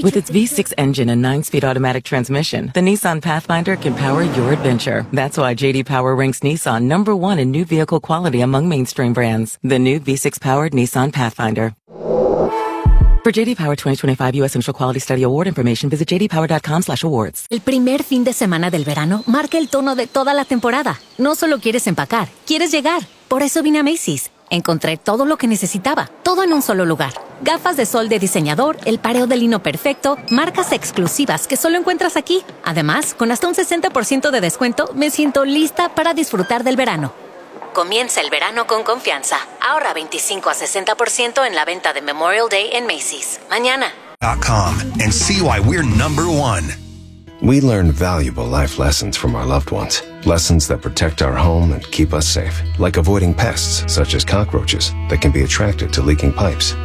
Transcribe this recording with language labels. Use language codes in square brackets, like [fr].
[en] With its V6 engine and 9-speed automatic transmission, the Nissan Pathfinder can power your adventure. That's why J.D. Power ranks Nissan number one in new vehicle quality among mainstream brands. The new V6-powered Nissan Pathfinder. For J.D. Power 2025 U.S. Central Quality Study Award information, visit jdpower.com/awards. [es] El primer fin de semana del verano marca el tono de toda la temporada. No solo quieres empacar, quieres llegar. Por eso vine a Macy's. Encontré todo lo que necesitaba, todo en un solo lugar. Gafas de sol de diseñador, el pareo de lino perfecto, marcas exclusivas que solo encuentras aquí. Además, con hasta un 60% de descuento, me siento lista para disfrutar del verano. Comienza el verano con confianza. Ahorra 25 a 60% en la venta de Memorial Day en Macy's. Mañana. [en] .com and see why we're number one. We learn valuable life lessons from our loved ones. Lessons that protect our home and keep us safe. Like avoiding pests such as cockroaches that can be attracted to leaking pipes.